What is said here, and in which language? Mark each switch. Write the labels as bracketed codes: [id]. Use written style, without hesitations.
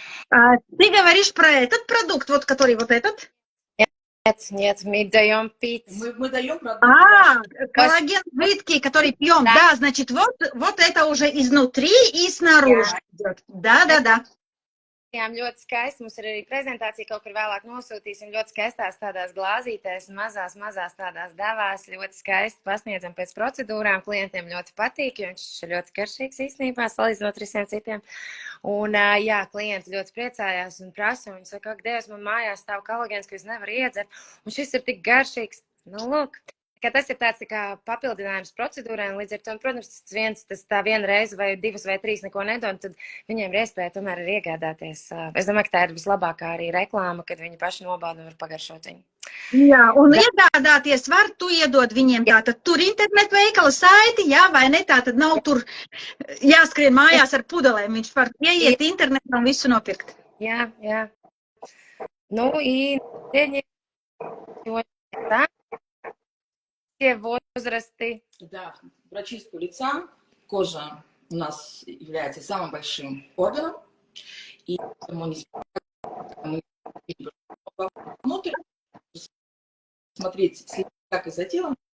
[ru] Ты говоришь про этот продукт, вот который вот этот? Нет, мы даем пить. Мы даем продукт. Коллаген жидкий, который пьем. Да, значит, вот это уже изнутри и снаружи идет. Да. [lv] Ļoti skaisti. Mums ir arī prezentācija, kaut kur vēlāk nosūtīsim. Ļoti skaistās tādās glāzītēs, mazās tādās devās. Ļoti skaisti pasniedzam pēc procedūrām. Klientiem ļoti patīk, jo viņš ir ļoti karšīgs īstenībā, salīdzinot ar visiem citiem. Un, jā, klienti ļoti priecājās un prasa. Viņi saka, ak, Dievs, man mājās stāv kolagēns, ko es nevaru iedzert. Un šis ir tik garšīgs. Nu, lūk. Tas ir tāds tā kā papildinājums procedūrai, un līdz ar to, protams, tā viena reize vai 2 vai 3 neko nedod, tad viņiem ir iespēja tomēr arī iegādāties. Es domāju, ka tā ir vislabākā arī reklāma, kad viņi paši nobauda un var pagaršot viņu. Jā, un iegādāties var, tu iedod viņiem tātad tur internetu veikala saiti, jā, vai ne, tātad nav tur jāskrien mājās ar pudelēm, viņš var ieiet internetā un visu nopirkt. Jā. [ru] Nu, и возрасты. Да, прочистку лица, кожа у нас является самым большим органом, и мы внутрь смотреть, как и за телом.